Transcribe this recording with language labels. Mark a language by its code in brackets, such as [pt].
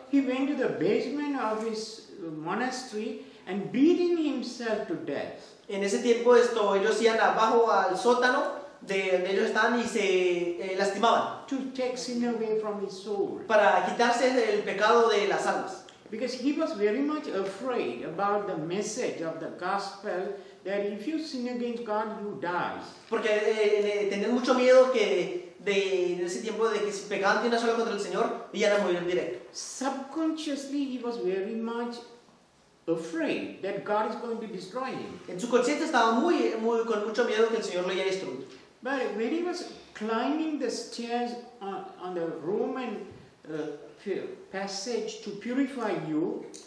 [en] He went to the basement of his monastery and beating himself to death. [es] En ese tiempo ellos iban abajo al sótano de donde ellos estaban y se lastimaban [en] To take sin away from his soul. [es] para quitarse el pecado de las almas. [en] Because he was very much afraid about the message of the gospel that if you sin against God, you die. [es] Porque tenían mucho miedo en ese tiempo de que si pecaban de una sola contra el Señor, iban a morir en directo. [en] Subconsciously, he was very much afraid that God is going to destroy him. [es] En su conciencia estaba con mucho miedo que el Señor lo iba a destruir. [en] But when he was climbing the stairs on the Roman passage to purify you,